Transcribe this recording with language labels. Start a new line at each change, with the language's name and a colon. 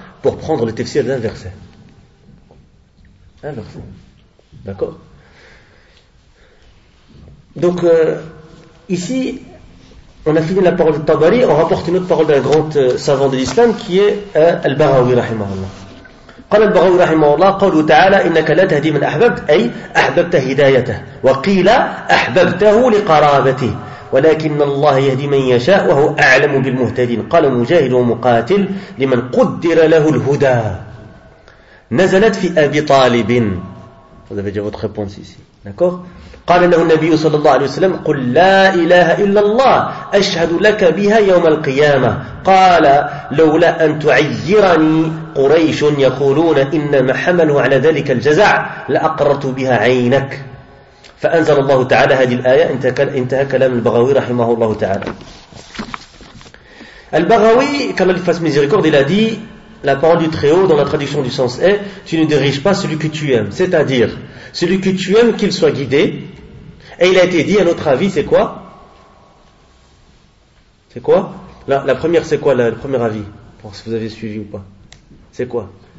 French: Pour prendre le tafsir d'un verset. Un verset. D'accord? Donc, ici, on a fini la parole de Tabari. On rapporte une autre parole d'un grand savant de l'islam qui est Al-Barawi, rahimahullah.
Arabic: قال البغوي رحمه الله قوله تعالى إنك لا تهدي من أحببت أي أحببت هدايته وقيل أحببته لقرابته ولكن الله يهدي من يشاء وهو أعلم بالمهتدين قال مجاهد ومقاتل لمن قدر له الهدى نزلت في أبي طالب.
French: Vous avez déjà votre réponse ici, d'accord.
Arabic: قال له النبي صلى الله عليه وسلم قل لا إله إلا الله أشهد لك بها يوم القيامة قال لولا أن تعيرني قريش يقولون إنما حملوا على ذلك الجزع لأقرت بها عينك فأنزل الله تعالى هذه الآية. انتهى كلام البغوي رحمه الله تعالى.
French: البغوي كما الفاس ميزيريكورد il a dit la parole du Très-Haut dans la traduction du sens est tu ne diriges pas celui que tu aimes, c'est-à-dire celui que tu aimes qu'il soit guidé. Et il a été dit à notre avis c'est quoi, c'est quoi la première, c'est quoi le premier avis, pour si vous avez suivi ou pas. C'est quoi?